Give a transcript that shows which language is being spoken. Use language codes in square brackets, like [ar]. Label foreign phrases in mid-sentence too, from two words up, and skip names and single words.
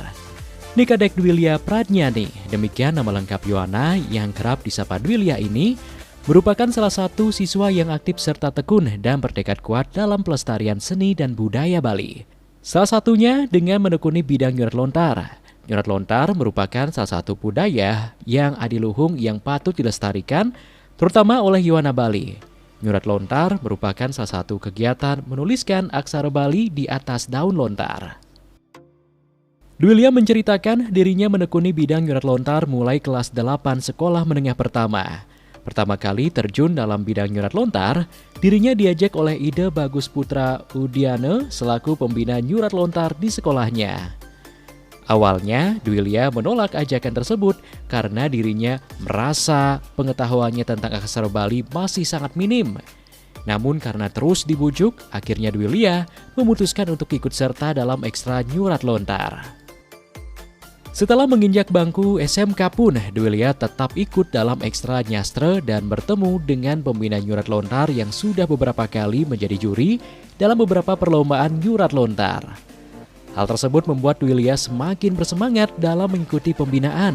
[id] Nikadek Dwilia Pradnyani, demikian nama lengkap Yuwana yang kerap disapa Dwilia ini, merupakan salah satu siswa yang aktif serta tekun dan bertekad kuat dalam pelestarian seni dan budaya Bali. Salah satunya dengan menekuni bidang [ban] nyurat lontar. Nyurat lontar [id] merupakan salah satu budaya yang adiluhung yang patut dilestarikan, terutama oleh Yuwana Bali. [ban] Nyurat lontar [id] merupakan salah satu kegiatan menuliskan aksara Bali di atas daun lontar. Dwilia menceritakan dirinya menekuni bidang [ban] nyurat lontar [id] mulai kelas 8 sekolah menengah pertama. Pertama kali terjun dalam bidang [ban] nyurat lontar, [id] dirinya diajak oleh Ide Bagus Putra Udiane selaku pembina [ban] nyurat lontar [id] di sekolahnya. Awalnya, Dwilia menolak ajakan tersebut karena dirinya merasa pengetahuannya tentang aksara Bali masih sangat minim. Namun karena terus dibujuk, akhirnya Dwilia memutuskan untuk ikut serta dalam ekstra [ban] nyurat lontar. [id] Setelah menginjak bangku SMK pun, Dwilia tetap ikut dalam ekstra nyastre dan bertemu dengan pembina [ban] nyurat lontar [id] yang sudah beberapa kali menjadi juri dalam beberapa perlombaan [ban] nyurat lontar. [id] Hal tersebut membuat Dwilia semakin bersemangat dalam mengikuti pembinaan.